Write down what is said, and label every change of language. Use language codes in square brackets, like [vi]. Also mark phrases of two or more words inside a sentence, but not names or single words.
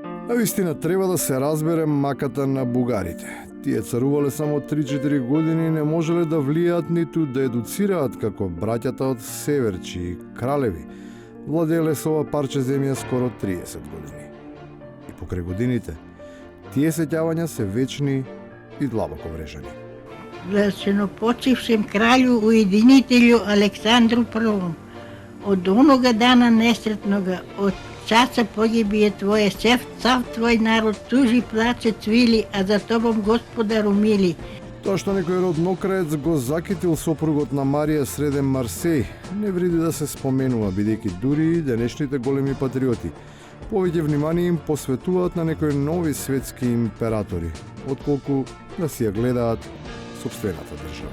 [mk] Навистина треба да се разбере маката на бугарите. Тие царувале само 3-4 години и не можеле да влијаат ниту да едуцираат како браќата од Северчи и Кралеви. Владееле со ова парче земја скоро 30 години. И покрај годините, тие сеќавања се вечни и длабоко врежани. [sr] Блаженопочившем кралju уединителju Александру I. Од онога дана несретнога, од часа погибие твое, цав твој народ тужи, плаче, цвили, а за тобом Господару мили. [mk] Тоа што некој роднокраец го закитил сопругот на Марија среден Марсеј, не вреди да се споменува, бидејќи дури и денешните големи патриоти повеќе внимание им посветуваат на некои нови светски императори, отколку да си ја гледаат сопствената држава.